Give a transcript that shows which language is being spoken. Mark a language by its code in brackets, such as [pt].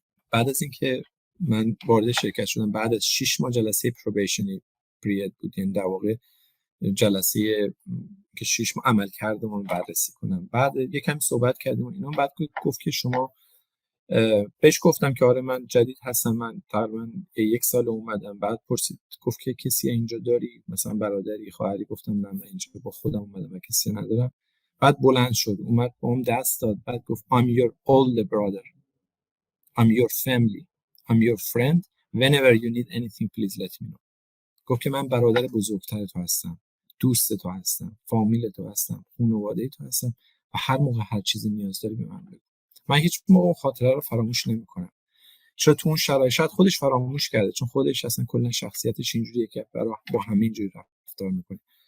[fa] بعد از اینکه من وارد شرکت شدم، بعد از 6 ماه جلسه پروبیشنی پریود بود، یعنی در واقع جلسه که 6 ماه عمل کردم و بررسی کنم. بعد یکم صحبت کردیم و اینا، بعد گفت که شما، بهش گفتم که آره من جدید هستم، من تقریبا 1 سال اومدم. بعد پرسید گفت که کسی اینجا داری، مثلا برادری خواهری؟ گفتم نه من اینجا با خودم اومدم و کسی ندارم. بعد بلند شد اومد با هم دست داد، بعد گفت [en] I'm your older brother, I'm your family, I'm your friend, whenever you need anything please let me know. [fa] گفت که من برادر بزرگتر تو هستم، دوست تو هستم، فامیل تو هستم، خانواده تو هستم و هر موقع هر چیزی نیاز داری به من بگو. من هیچ موقع اون خاطره رو فراموش نمی‌کنم. شاید تو اون شرایط خودش فراموش کرده، چون خودش اصلا کلا شخصیتش اینجوریه که با همه اینجوری رفتار می‌کنه.